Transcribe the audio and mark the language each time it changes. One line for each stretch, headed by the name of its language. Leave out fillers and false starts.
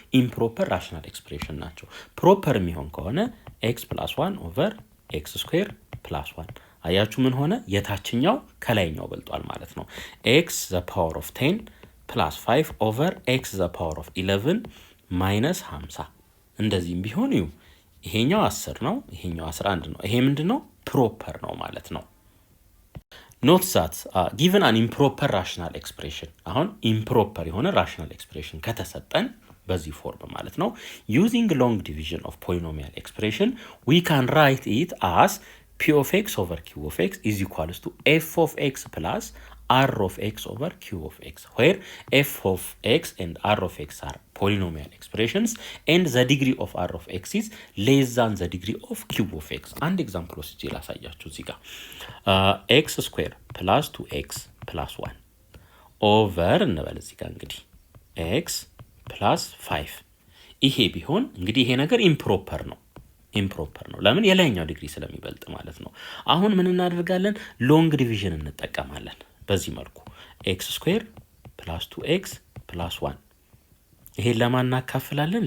Amharic: ኢምፕሮፐር ራሽናል ኤክስፕሬሽን ናቸው። ፕሮፐር የሚሆን ከሆነ ኤክስ ፕላስ 1 ኦቨር ኤክስ ስኩዌር ፕላስ 1 አያችሁ ምን ሆነ? የታችኛው ከላይኛው በልጧል ማለት ነው። ኤክስ ዘ ፓወር ኦፍ 10 ፕላስ 5 ኦቨር ኤክስ ዘ ፓወር ኦፍ 11 ማይነስ 50 እንደዚህም ቢሆን እዩ ይሄኛው 10 ነው፣ ይሄኛው 11 ነው። ይሄ ምንድነው? ፕሮፐር ነው ማለት ነው።
English: ኖት ዛት ጊቨን አን ኢምፕሮፐር ራሽናል ኤክስፕሬሽን
Amharic: አሁን ኢምፕሮፐር የሆነ ራሽናል ኤክስፕሬሽን ከተሰጠን በዚህ ፎርም ማለት ነው
English: ዩዚንግ ሎንግ ዲቪዥን ኦፍ ፖሊኖሚያል ኤክስፕሬሽን ዊ ካን ራይት ኢት አስ p of x over q of x is equals to f of x plus r of x over q of x, where f of x and r of x are polynomial expressions and the degree of r of x is less than the degree of q of x.
Amharic: And example ወስጄ ላሳያችሁ እዚህ ጋር x square plus 2x plus 1 over እንበል እዚህ ጋር እንግዲህ x plus 5 ይሄ ቢሆን እንግዲህ ይሄ ነገር ኢምፕሮፐር ነው። ኢምፕሮፐር ነው ለምን? የላይኛው ዲግሪ ስለሚበልጥ ማለት ነው። አሁን ምን እናደርጋለን? ሎንግ ዲቪዥን እንጠቀማለን። በዚህ መልኩ ኤክስ ስኩዌር ፕላስ 2x ፕላስ 1 ይሄን ለማን እናካፍላለን?